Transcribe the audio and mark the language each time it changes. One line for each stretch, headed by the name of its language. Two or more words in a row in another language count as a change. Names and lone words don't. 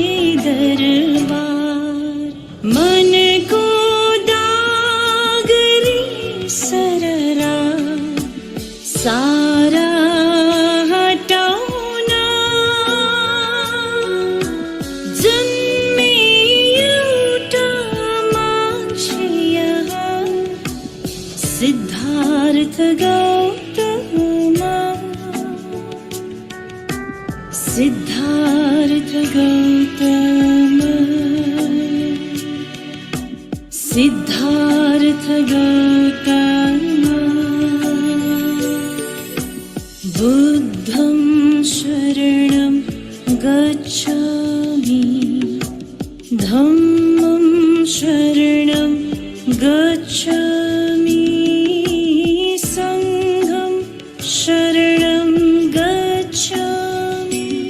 Nepali: दरबार मनको दागरी सरला सारा हटाउन जन्मे एउटा मान्छे यहाँ सिद्धार्थ गौतममा
Pali: सिद्धार्थ गौतम सिद्धार्थ गौतम बुद्धं शरणं गच्छामि धम्मं शरणं गच्छामि संघं शरणं गच्छामि